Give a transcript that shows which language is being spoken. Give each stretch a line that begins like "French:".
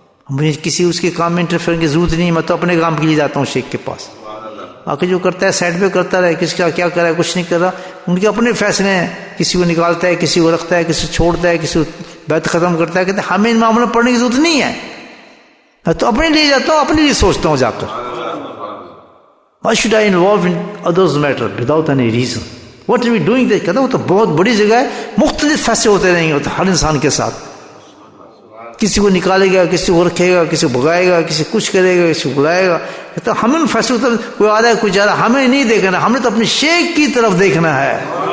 Urdu: مجھے کسی اس کے کام میں انٹرفیئر کی ضرورت نہیں. میں تو اپنے کام کے لیے جاتا ہوں شیخ کے پاس. باقی جو کرتا ہے سائڈ پہ کرتا رہے، کس کا کیا کرا ہے کچھ نہیں کر رہا. ان کے اپنے فیصلے ہیں. کسی کو نکالتا ہے، کسی کو رکھتا ہے، کسی کو چھوڑتا ہے، کسی کو بیعت ختم کرتا ہے. کہتے ہیں ہمیں ان معاملوں میں پڑھنے کی ضرورت نہیں ہے. میں تو اپنے لیے جاتا ہوں، اپنے لیے سوچتا ہوں جا کر.
English: Why should I involve in others' matter without any reason? What are we doing there?
Urdu: کہتا ہے وہ تو بہت بڑی جگہ ہے، مختلف فیصلے ہوتے رہیں گے ہر انسان کے ساتھ. کسی کو نکالے گا، کسی کو رکھے گا، کسی کو بھگائے گا، کسی کچھ کرے گا، کسی کو بلائے گا. کہتا ہے ہمیں ان فیصلوں پر کوئی آ رہا ہے کوئی جا رہا ہے، ہمیں نہیں دیکھنا، ہم نے تو اپنے شیخ کی طرف دیکھنا ہے.